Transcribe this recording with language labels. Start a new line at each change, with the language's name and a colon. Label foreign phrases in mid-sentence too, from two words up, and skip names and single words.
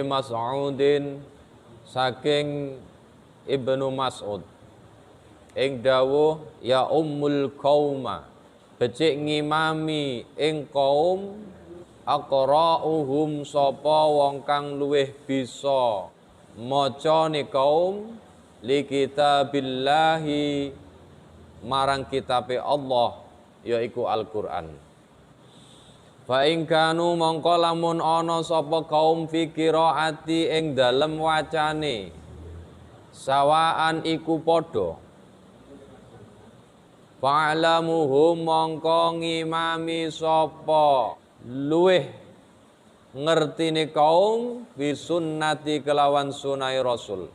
Javanese: Mas'udin saking Ibnu Mas'ud ing dawuh
Arabic: يؤم القوم
Javanese: becik ngimami ing kaum aqra'uhum sapa wong kang luweh bisa maca ni kaum
Arabic: لكتاب الله
Javanese: marang kitabe Allah yaiku Al-Qur'an.
Arabic: فإن كانوا
Javanese: mongko lamun ana sapa kaum
Arabic: في القراءة
Javanese: ing dalem wacane sawaan iku padha fa'lamuhum mongko ngimami sapa luweh ngertine kaum
Arabic: بالسنة
Javanese: kelawan sunai Rasul.